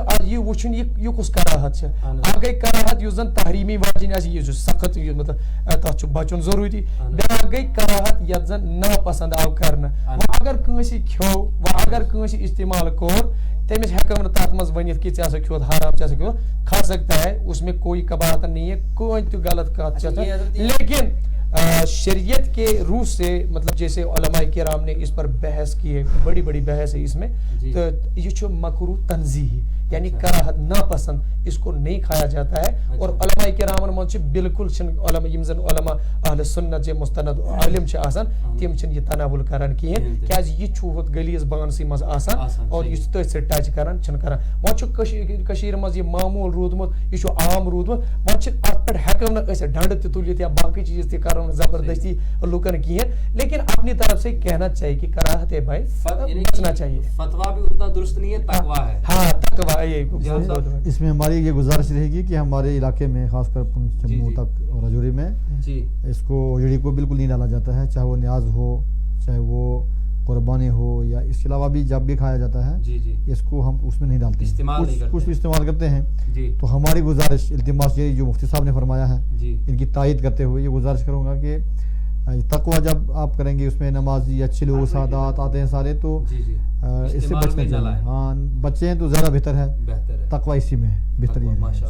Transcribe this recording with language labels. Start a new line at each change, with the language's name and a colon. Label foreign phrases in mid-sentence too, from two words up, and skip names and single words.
Kashmiri: یہِ وٕچھُن یہِ کُس کراہت چھِ اکھ گٔے کراہت یُس زن تحریمی واجِنۍ آسہِ یہِ چھُ سخت مطلب تتھ چھُ بچُن ضروٗری بیاکھ گٔے کراہت یتھ زن ناپسند آو کرنہٕ وۄنۍ اگر کٲنٛسہِ کھیوٚو وۄنۍ اگر کٲنٛسہِ استعمال کوٚر تٔمِس ہٮ۪کو نہٕ تتھ منٛز ؤنِتھ کہ ژےٚ ہسا کھیوٚوُتھ حرام ژےٚ ہسا کھیوٚوُتھ
Urdu: کھا سکتا ہے اس میں کوئی کباہت نہیں ہے
Kashmiri: کٕہۭنۍ تہِ غلط کتھ چھِ
Urdu: لیکن شریعت کے روح سے مطلب جیسے علماء کرام نے اس پر بحث کی ہے بڑی بڑی بحث ہے اس میں تو یہ چھو مکروہ تنزیہی یعنی کراہت ناپسند اس کو نہیں کھایا جاتا ہے اور علماء کرامن منٛز
Kashmiri: چھِ بالکل چھِنہٕ علماء یِم زن علماء اہل سنت چھِ مستند عالم چھِ آسان تِم چھِنہٕ یہِ تناول کران کِہیٖنۍ کیازِ یہِ چھُ ہُتھ غلیظ بانسٕے منٛز آسان اور یُس تٔتھۍ سۭتۍ ٹچ کران چھِنہٕ کران وۄنۍ چھُ کٔشیٖرِ منٛز یہِ معموٗل روٗدمُت یہِ چھُ عام روٗدمُت وۄنۍ چھِ اتھ پٮ۪ٹھ ہٮ۪کو نہٕ أسۍ ڈنڈٕ تہِ تُلِتھ یا باقٕے چیٖز تہِ کرو نہٕ زبردستی لُکن کِہیٖنۍ
Urdu: لیکن اپنی طرف سے کہنا چاہیے کہ کراہت ہے بھائی بچنا چاہیے فتوا بھی اتنا درست نہیں ہے تقوا ہے ہاں تقوا اس میں ہماری یہ گزارش رہے گی کہ ہمارے علاقے میں خاص کر جموں تک اور راجوری میں اس کو اوجڑی کو بالکل نہیں ڈالا جاتا ہے چاہے وہ نیاز ہو چاہے وہ قربانی ہو یا اس کے علاوہ بھی جب بھی کھایا جاتا ہے اس کو ہم اس میں نہیں ڈالتے کچھ بھی استعمال کرتے ہیں تو ہماری گزارش التماس یہ جو مفتی صاحب نے فرمایا ہے ان کی تائید کرتے ہوئے یہ گزارش کروں گا کہ تقویٰ جب آپ کریں گے اس میں نمازی اچھے لوگ سادات آتے ہیں سارے تو اس سے بچنے چاہیے ہاں بچے ہیں تو زیادہ بہتر ہے تقویٰ اسی میں ہے بہتر یہ